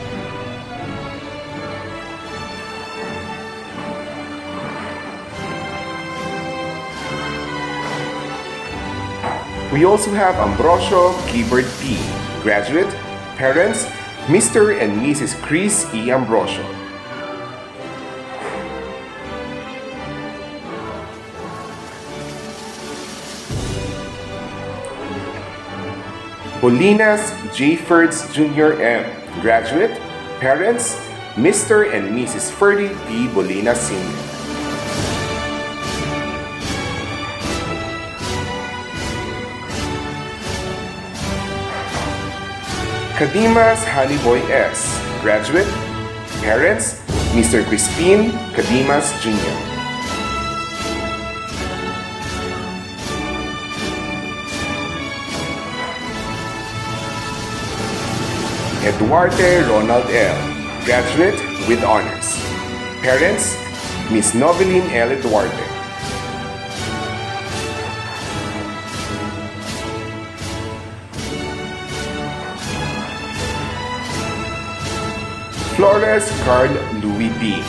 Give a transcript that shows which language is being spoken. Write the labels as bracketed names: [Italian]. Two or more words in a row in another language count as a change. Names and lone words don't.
[English] We also have Ambrosio Gibbard P. Graduate, parents, Mr. and Mrs. Chris E. Ambrosio. Bolinas J. Ferds Jr. M. Graduate, parents, Mr. and Mrs. Ferdy P. Bolinas Sr. Kadimas Honeyboy S. Graduate, parents, Mr. Crispin Kadimas Jr. Eduarte Ronald L. Graduate with honors. Parents, Miss Noveline L. Eduarte. Flores Carl Louis B.